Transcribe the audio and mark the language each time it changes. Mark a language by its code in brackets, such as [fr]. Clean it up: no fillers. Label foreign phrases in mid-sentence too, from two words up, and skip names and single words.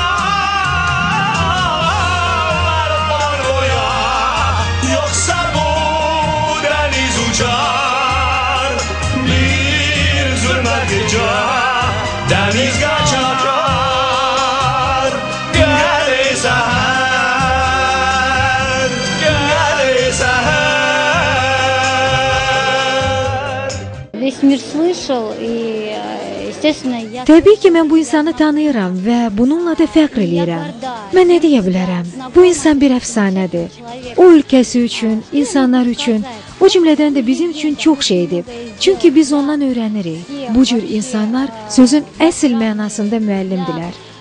[az] var boya yoksa bu deniz uçar bir zulmet gece deniz kaçar gel seher gel seher. [ru] Весь мир слышал и [az] Təbii ki, mən bu insanı tanıyıram və bununla da fəxr eləyirəm. Mən nə deyə bilərəm? Bu insan bir əfsanədir. O ölkəsi üçün, insanlar üçün, o cümlədən də bizim üçün çox şey edib. Çünki biz ondan öyrənirik. Bu cür insanlar sözün əsl mənasında müəllimdilər.